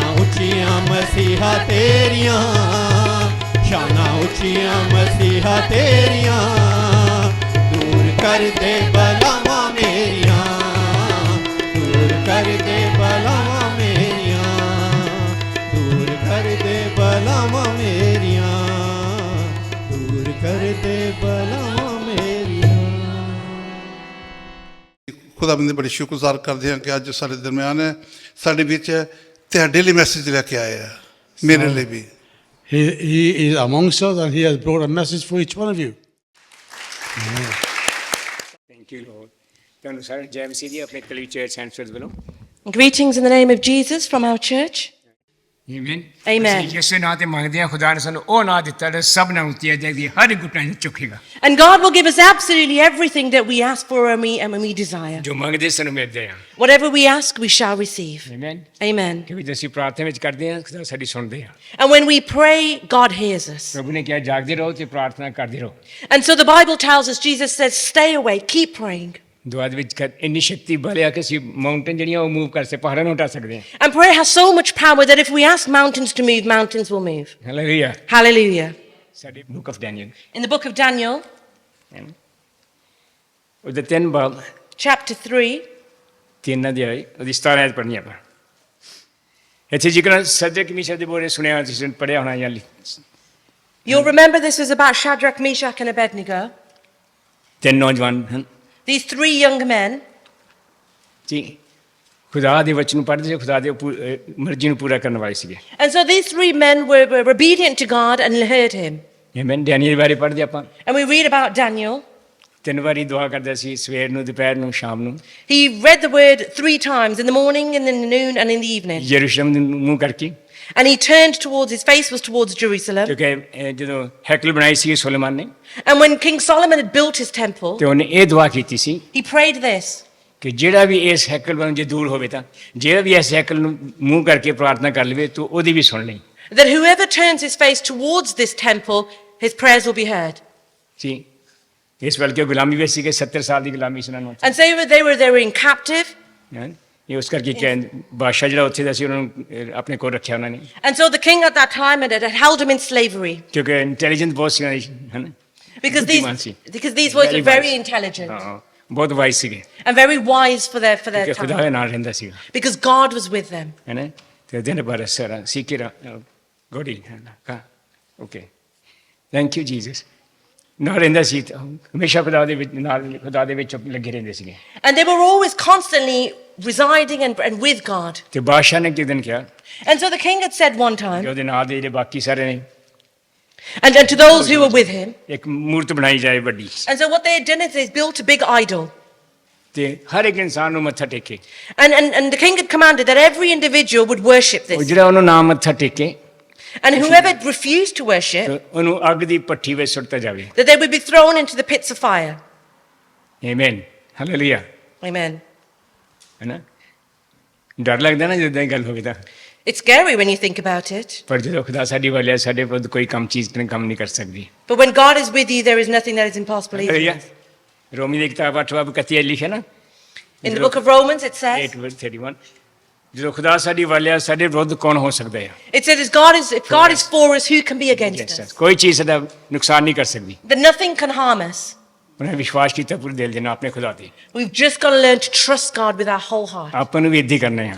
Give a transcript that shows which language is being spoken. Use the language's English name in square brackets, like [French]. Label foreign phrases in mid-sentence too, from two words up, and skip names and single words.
[Punjabi] ਉੱਚੀਆਂ ਮਸੀਹਾ ਤੇਰੀਆਂ ਸ਼ਾਨਾਂ ਉੱਚੀਆਂ ਮਸੀਹਾ ਤੇਰੀਆਂ ਦੂਰ ਕਰ ਦੇ ਬਲਾਵਾਂ ਮੇਰੀਆਂ ਦੂਰ ਕਰ ਦੇ ਬਲਾਵਾਂ ਮੇਰੀਆਂ ਦੂਰ ਕਰ ਦੇ ਬਲਾਵਾਂ ਮੇਰੀਆਂ ਦੂਰ ਕਰ ਦੇ ਬਲਾਵਾਂ ਮੇਰੀਆਂ ਖੁਦਾਵੰਦ ਦੇ ਬੜੇ ਸ਼ੁਕਰਗੁਜ਼ਾਰ ਕਰਦੇ ਹਾਂ ਕਿ ਅੱਜ ਸਾਡੇ ਦਰਮਿਆਨ ਹੈ, ਸਾਡੇ ਵਿੱਚ ਹੈ, ਤੁਹਾਡੇ ਲਈ ਮੈਸੇਜ ਲੈ ਕੇ ਆਏ ਆ, ਮੇਰੇ ਲਈ ਵੀ। [English] He is amongst us and he has brought a message for each one of you. Thank you Lord. [Punjabi] ਤੁਹਾਨੂੰ ਸਾਰੇ ਜੈ ਮਸੀਹ ਜੀ ਆਪਣੇ ਕਲੀ ਚਰਚ ਸੈਂਟਰਸ ਵੱਲੋਂ। [English] Greetings in the name of Jesus from our church. [Punjabi] ਆਮੀਨ। [English] Amen. [Punjabi] ਅਸੀਂ ਯਿਸੂ ਨਾਂ ਤੇ ਮੰਗਦੇ ਹਾਂ, ਖੁਦਾ ਨੇ ਸਾਨੂੰ ਉਹ ਨਾਂ ਦਿੱਤਾ ਜਿਹੜਾ ਸਭ ਨਾਲੋਂ ਉੱਤੇ ਹੈ, ਜਿਹਦੀ ਹਰ ਇੱਕ ਘੁਟਨਾ ਚੁੱਕੇਗਾ। [English] And God will give us absolutely everything that we ask for and we desire. [Punjabi] ਜੋ ਮੰਗਦੇ ਸਾਨੂੰ ਮਿਲਦੇ ਆ। [English] Whatever we ask, we shall receive. [Punjabi] ਆਮੀਨ। [English] Amen. [Punjabi] ਕਿਉਂਕਿ ਜਦੋਂ ਅਸੀਂ ਪ੍ਰਾਰਥਨਾ ਵਿੱਚ ਕਰਦੇ ਹਾਂ, ਖੁਦਾ ਸਾਡੀ ਸੁਣਦੇ ਆ। [English] And when we pray, God hears us. [Punjabi] ਪ੍ਰਭੂ ਨੇ ਕਿਹਾ ਜਾਗਦੇ ਰਹੋ ਤੇ ਪ੍ਰਾਰਥਨਾ ਕਰਦੇ ਰਹੋ। [English] And so the Bible tells us, Jesus says, stay awake, keep praying. [Punjabi] ਦੁਆ ਦੇ ਵਿੱਚ ਇੰਨੀ ਸ਼ਕਤੀ ਬਲ ਆ ਕਿ ਅਸੀਂ ਮਾਊਂਟੇਨ ਜਿਹੜੀਆਂ ਉਹ ਮੂਵ ਕਰ ਸਕਦੇ, ਪਹਾੜਾਂ ਨੂੰ ਹਟਾ ਸਕਦੇ ਹਾਂ। [English] And prayer has so much power that if we ask mountains to move, mountains will move. [Punjabi] ਹਾਲੇਲੂਇਆ। [English] Hallelujah. [Punjabi] ਸਾਡੇ [English] book of Daniel In the book of Daniel, [Punjabi] ਉਹਦੇ 3 ਬਾਬ [English] chapter 3, [Punjabi] 3 ਅਧਿਆਇ ਉਹਦੀ 17 ਆਇਤ ਪੜ੍ਹਨੀ ਆਪਾਂ। ਇੱਥੇ ਜ਼ਿਕਰ ਸਦਰਕ ਮੀਸ਼ਕ ਦੇ ਬਾਰੇ ਸੁਣਿਆ, ਤੁਸੀਂ ਪੜ੍ਹਿਆ ਹੋਣਾ ਜਾਂ [English] you'll remember this was about Shadrach, Meshach and Abednego. [Punjabi] 3 ਨੌਜਵਾਨ ਹਨ [English] These 3 young men. [Punjabi] ਜੀ, ਖੁਦਾ ਦੇ ਵਚਨ ਨੂੰ ਪੜ੍ਹਦੇ ਸੀ, ਖੁਦਾ ਦੀ ਮਰਜ਼ੀ ਨੂੰ ਪੂਰਾ ਕਰਨ ਵਾਲੇ ਸੀਗੇ। [English] And so these 3 men were obedient to God and heard him. [Punjabi] ਆਮੀਨ। ਡੈਨੀਅਲ ਬਾਰੇ ਪੜ੍ਹਦੇ ਆਪਾਂ। [English] And we read about Daniel. [Punjabi] 3 ਵਾਰੀ ਦੁਆ ਕਰਦਾ ਸੀ, ਸਵੇਰ ਨੂੰ, ਦੁਪਹਿਰ ਨੂੰ, ਸ਼ਾਮ ਨੂੰ। [English] He read the word 3 times, in the morning, and in the noon, and in the evening. [Punjabi] ਯਰੂਸ਼ਲਮ ਨੂੰ ਮੂੰਹ ਕਰਕੇ, [English] And he turned towards, his face was towards Jerusalem. [Punjabi] ਕਿਉਂਕਿ ਜਦੋਂ ਹੈਕਲ ਬਣਾਈ ਸੀ ਸੁਲੇਮਾਨ ਨੇ, [English] And when King Solomon had built his temple, [Punjabi] ਤੇ ਉਹਨੇ ਇਹ ਦੁਆ ਕੀਤੀ ਸੀ [English] he prayed this, [Punjabi] ਕਿ ਜਿਹੜਾ ਵੀ ਇਸ ਹੈਕਲ ਵੱਲੋਂ ਜੇ ਦੂਰ ਹੋਵੇ ਤਾਂ, ਜਿਹੜਾ ਵੀ ਇਸ ਹੈਕਲ ਨੂੰ ਮੂੰਹ ਕਰਕੇ ਪ੍ਰਾਰਥਨਾ ਕਰ ਲਵੇ ਤੂੰ ਉਹਦੀ ਵੀ ਸੁਣ ਲਈ। [English] that whoever turns his face towards this temple, his prayers will be heard. [Punjabi] ਜੀ, ਇਸ ਵੱਲ ਕਿ ਗੁਲਾਮੀ ਵਿੱਚ ਸੀਗੇ, 70 ਸਾਲ ਦੀ ਗੁਲਾਮੀ ਸੁਣਨ ਨੂੰ। [English] And so they were in captive. [Punjabi] ਇਹ ਉਸ ਕਰਕੇ ਕਿ ਬਾਦਸ਼ਾਹ ਜਿਹੜਾ ਉੱਥੇ ਦਾ ਸੀ, ਉਹਨਾਂ ਨੂੰ ਆਪਣੇ ਕੋਲ ਰੱਖਿਆ ਉਹਨਾਂ ਨੇ, [English] And so the king at that time had held him in slavery. [Punjabi] ਕਿਉਂਕਿ ਇੰਟੈਲੀਜੈਂਟ ਬਹੁਤ ਸੀ, ਹੈ ਨਾ, [English] Because [Punjabi] ਬੁੱਧੀਮਾਨ ਸੀ। [English] these boys were very wise. intelligent [Punjabi] ਹਾਂ, ਬਹੁਤ ਵਾਈਸ ਸੀਗੇ, [English] and very wise for their [Punjabi] ਕਿ ਖੁਦਾ [English] time. [Punjabi] ਦੇ ਨਾਲ ਰਹਿੰਦਾ ਸੀਗਾ, [English] Because God was with them. [Punjabi] ਹੈ ਨਾ। ਤੇ ਦਿਨ ਭਰ ਸਾਰਾ ਸਿੱਕਿਰਾ ਗੋਡੀ ਕਾ [English] okay thank you Jesus [Punjabi] ਨਾਲ ਰਹਿੰਦਾ ਸੀ, ਹਮੇਸ਼ਾ ਖੁਦਾ ਦੇ ਵਿੱਚ ਲੱਗੇ ਰਹਿੰਦੇ ਸੀਗੇ। [English] And they were always constantly residing and with God. [Punjabi] ਤੇ ਬਾਦਸ਼ਾਹ ਨੇ ਇੱਕ ਦਿਨ ਕਿਹਾ, [English] And so the king had said one [Punjabi] ਕਿ [English] time, [Punjabi] ਉਹਦੇ ਨਾਲ ਦੇ ਜਿਹੜੇ ਬਾਕੀ ਸਾਰੇ ਨੇ, [English] and to those who were with him, [Punjabi] ਇੱਕ ਮੂਰਤ ਬਣਾਈ ਜਾਏ ਵੱਡੀ, [English] and so what they had done is they built a big idol. [Punjabi] ਤੇ ਹਰ ਇੱਕ ਇਨਸਾਨ ਨੂੰ ਮੱਥਾ ਟੇਕੇ। [English] And the king had commanded that every individual would worship [Punjabi] ਉਹ [English] this. [Punjabi] ਜਿਹੜਾ ਉਹਨੂੰ ਨਾ ਮੱਥਾ ਟੇਕੇ, [English] And whoever refused to worship, [Punjabi] ਤੇ ਉਹਨੂੰ ਅੱਗ ਦੀ ਭੱਠੀ ਵਿੱਚ ਸੁੱਟਤਾ ਜਾਵੇ। [English] that they would be thrown into the pits of fire. [Punjabi] ਆਮੀਨ, ਹਾਲੇਲੂਇਆ, [English] Amen. [Punjabi] ਹੈ ਨਾ। ਡਰ ਲੱਗਦਾ ਨਾ ਜਦੋਂ ਇਹ ਗੱਲ ਹੋਵੇ ਤਾਂ, [English] It's scary when you think about it. [Punjabi] ਪਰ ਜਦੋਂ ਖੁਦਾ ਸਾਡੀ ਵੱਲ ਹੈ, ਸਾਡੇ ਵਿਰੁੱਧ ਕੋਈ ਚੀਜ਼ ਕੰਮ ਨਹੀਂ ਕਰ ਸਕਦੀ। [English] But when God is with you, there is nothing that is impossible either. [Punjabi] ਹਾਲੇਲੂਇਆ। ਰੋਮੀ ਦੀ ਕਿਤਾਬ 8 ਬਾਬ 31 ਲਿਖਿਆ ਨਾ, [English] In the book of Romans, it says, 8:31, [Punjabi] ਜਦੋਂ ਖੁਦਾ ਸਾਡੀ ਵੱਲ ਹੈ, ਸਾਡੇ ਵਿਰੁੱਧ ਕੌਣ ਹੋ ਸਕਦਾ ਹੈ? [English] it says, if God is for us, who can be against us? [Punjabi] ਕੋਈ ਚੀਜ਼ ਸਾਡਾ ਨੁਕਸਾਨ ਨਹੀਂ ਕਰ ਸਕਦੀ। [English] That nothing can harm us. [Punjabi] ਉਹਨੇ ਵਿਸ਼ਵਾਸ ਕੀਤਾ ਪੂਰੇ ਦਿਲ ਦੇ ਨਾਲ ਆਪਣੇ ਖੁਦਾ ਤੇ। [English] We've just got to learn to trust God with our whole heart. [Punjabi] ਆਪਾਂ ਨੂੰ ਵੀ ਇੱਦਾਂ ਹੀ ਕਰਨਾ ਹੈ,